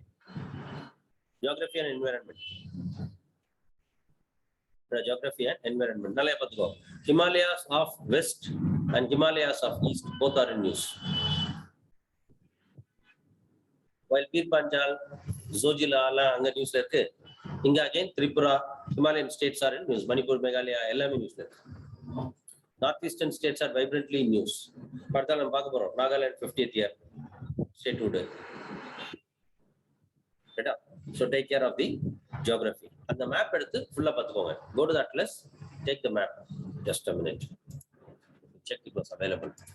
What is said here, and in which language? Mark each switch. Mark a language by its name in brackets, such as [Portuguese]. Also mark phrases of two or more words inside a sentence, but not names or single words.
[English] Geography and environment. Geography and environment. Himalayas of west and Himalayas of east, both are in news. While Pir Panjal, Zojila, Anga news Inga again Tripura, Himalayan states are in news. Manipur, Meghalaya, Ellam news. Northeastern states are vibrantly in news. Nagaland 50th year statehood. So take care of the geography. And the map full up. Go to the atlas, take the map. Just a minute. Check it was available.